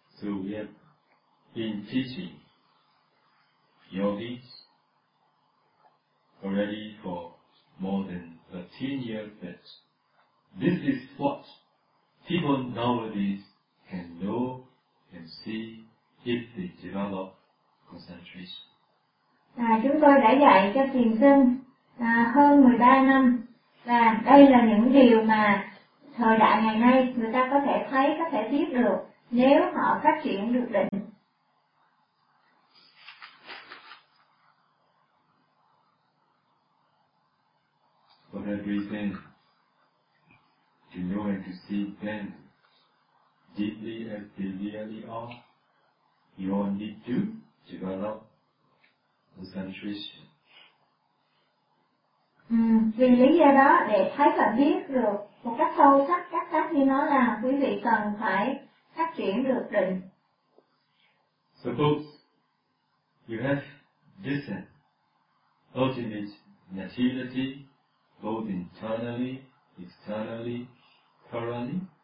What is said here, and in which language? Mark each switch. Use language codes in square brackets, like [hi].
[en] So we have been teaching yogis already for more than 13 years that this is what people nowadays can know and see if they develop concentration. [vi] Chúng tôi đã dạy cho thiền sinh hơn 13 năm, và đây là những điều mà thời đại ngày nay người ta có thể thấy, có thể biết được nếu họ phát triển được định. [en] For that reason, to know and to see them deeply as they really are, you all need to develop concentration. [vi] Vì lý do đó, để thấy và biết được một cách sâu sắc các tác như nó là quý vị cần phải phát triển được định. [en] Suppose you have this ultimate maturity, both internally, externally, currently.